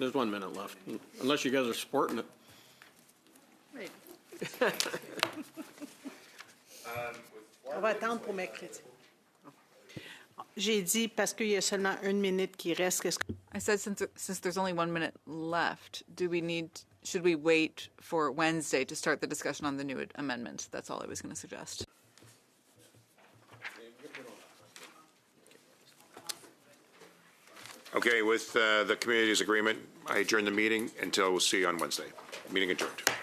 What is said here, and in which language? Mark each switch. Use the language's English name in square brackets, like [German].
[English] There's 1 minute left, unless you guys are supporting it. [French] On va attendre pour mercredi. J'ai dit parce qu'il y a seulement 1 minute qui reste. [English] I said since there's only 1 minute left, should we wait for Wednesday to start the discussion on the new amendment? That's all I was going to suggest. Okay, with the community's agreement, I adjourn the meeting until we'll see you on Wednesday. Meeting adjourned.